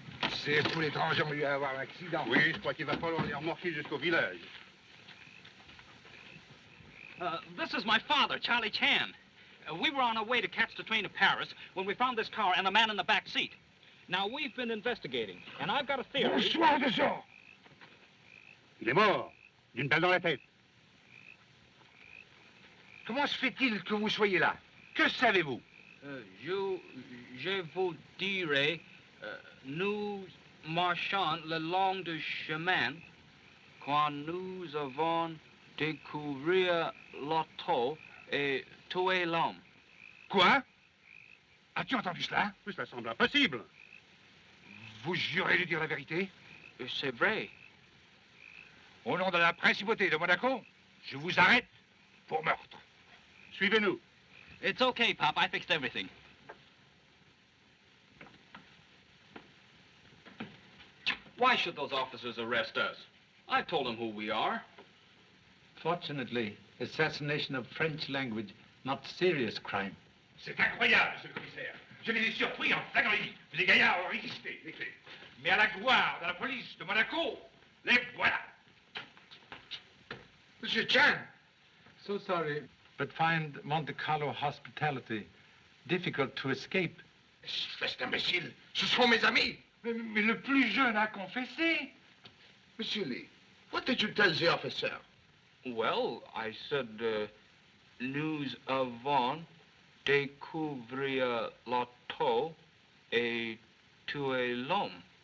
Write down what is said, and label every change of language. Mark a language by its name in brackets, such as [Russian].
[French] Ces fous étrangers ont dû avoir un accident. Oui, je crois qu'il va falloir les remorquer jusqu'au village. [English] This is my father, Charlie Chan. We were on our way to catch the train to Paris when we found this car and a man in the back seat. Now, we've been investigating, and I've got a theory... [French] Bonsoir de ça. Il est mort, d'une balle dans la tête. Comment se fait-il que vous soyez là? Que savez-vous? Je vous dirai, nous marchons le long du chemin quand nous avons découvert l'auto et tué l'homme. Quoi? As-tu entendu cela? Oui, ça semble impossible. Vous jurez de dire la vérité? C'est vrai. Au nom de la principauté de Monaco, je vous arrête pour meurtre. Suivez-nous. [English] It's okay, Pop. I fixed everything. Why should those officers arrest us? I told them who we are. Fortunately, assassination of French language, not serious crime. [French] C'est incroyable, monsieur le commissaire. Je les ai surpris en flagrannerie. Des gaillards ont résisté, les faits. Mais à la gloire de la police de Monaco, les voilà. Monsieur Chan! [English] So sorry, but find Monte Carlo hospitality difficult to escape. [French] Espèce d'imbécile, ce sont mes amis. Mais le plus jeune a confessé. [English] Monsieur Lee, what did you tell the officer? Well, I said, [French] nous avons découvert l'auto et tué l'homme.